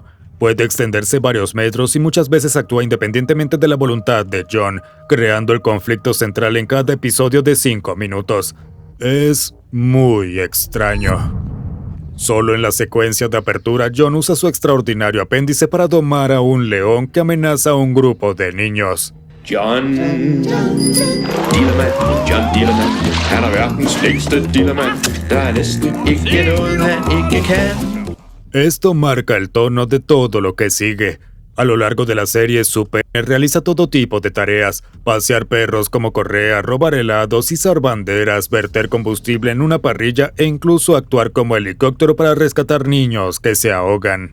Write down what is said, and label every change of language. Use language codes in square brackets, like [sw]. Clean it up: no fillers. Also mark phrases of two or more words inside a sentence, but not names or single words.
[es] Puede extenderse varios metros y muchas veces actúa independientemente de la voluntad de John, creando el conflicto central en cada episodio de 5 minutos. Es muy extraño. Solo en la secuencia de apertura, John usa su extraordinario apéndice para domar a un león que amenaza a un grupo de niños. [da] John Dillermand, John Dillermand. Han er verdens længste Dillermand. Der er næsten ikke noget, han ikke kan. [es] Esto marca el tono de todo lo que sigue. A lo largo de la serie, su pene realiza todo tipo de tareas: pasear perros como correa, robar helados, izar banderas, verter combustible en una parrilla e incluso actuar como helicóptero para rescatar niños que se ahogan.